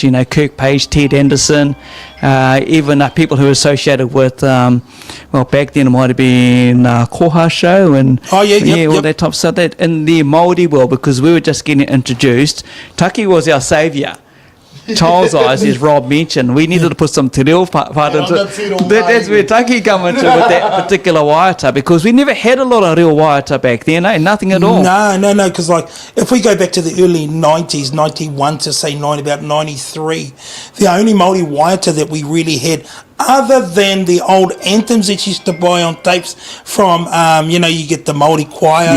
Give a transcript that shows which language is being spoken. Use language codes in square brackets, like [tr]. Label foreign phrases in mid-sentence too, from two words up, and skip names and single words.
[en] You know, Kirk Page, Ted Anderson, even people who were associated with, well, back then it might have been Koha Show and Oh, yeah, yep, all yep. that type of stuff. That in the Māori world, because we were just getting introduced, Taki was our saviour. Child's eyes, as Rob mentioned, we needed to put some te reo part into the te reo that's where Taki come into with that particular waiata, because we never had a lot of real waiata back then, nothing at all. No, because like if we go back to the early 90s, 91 to say about 93, the only Māori waiata that we really had, other than the old anthems that you used to buy on tapes from, you know, you get the Māori choir.